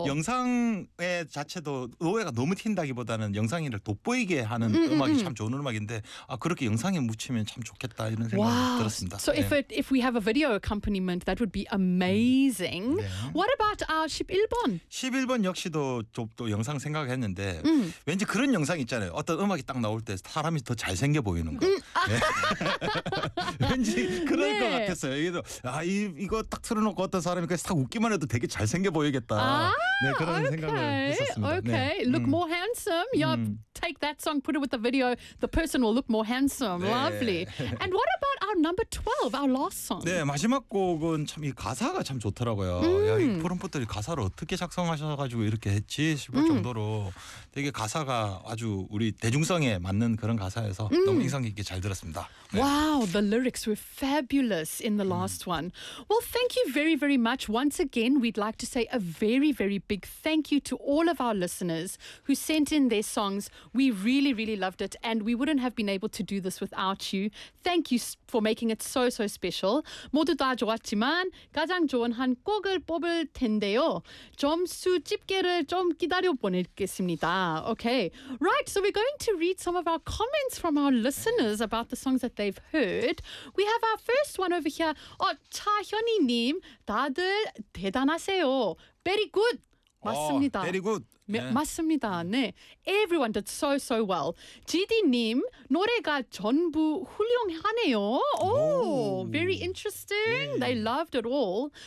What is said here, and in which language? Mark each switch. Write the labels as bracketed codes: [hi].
[ko] 영상의 자체도 노래가 너무 튄다기보다는 영상이를 돋보이게 하는 음악이 참 좋은 음악인데 아 그렇게 영상에 묻히면 참 좋겠다 이런 생각이 [en] wow. [ko] 들었습니다. So 네. [en] if we have a video accompaniment, that would be amazing. 네. What about 11번? [ko] 11번 역시도 또 영상 생각했는데 왠지 그런 영상 있잖아요. 어떤 음악이 딱 나올 때 사람이 더 잘생겨 보이는 거. 네. 왠지 그럴 네. 것 같았어요. 이게 아 이거 딱 틀어놓고 어떤 사람이 그냥 싹 웃기만 해도 되게 잘생겨 보이겠다. 아, 네, 그런 okay. 생각을 했었습니다. [en] Okay, look more handsome. Yup, take that song, put it with the video. The person will look more handsome. 네. Lovely. And what about our number 12, our last song? [ko] 네, 마지막 곡은 참 이 가사가 참 좋더라고요. 야, 이 푸른 꽃들이 가사를 어떻게 작성하셔가지고 이렇게 했지 싶을 정도로 되게 가사가 아주 우리 대중성에 맞는 그런 가사여서 너무 인상 깊게 잘 들었습니다. 네. [en] Wow, the lyrics were fabulous in the last one. Well, thank you very, very much. Once again, we'd like to say a very, very big thank you to all of our listeners who sent in their songs. We really, really loved it, and we wouldn't have been able to do this without you. Thank you for making it so, so special. [ko] 모두 다 좋았지만 가장 좋은 한 곡을 뽑을 텐데요. 점수 집계를 좀 기다려 보내겠습니다. [en] Okay, right. So we're going to read some of our comments from our listeners about the songs that they've heard. We have our first one over here. [ko] Oh, 차현이님, 다들 대단하세요. [en] Very good. [ko] 맞습니다. [en] Very good. [ko] 네. 맞습니다. 네. [en] Everyone did so, so well. [ko] GD님, 노래가 전부 훌륭하네요. [en] Oh, very interesting. 네. They loved it all.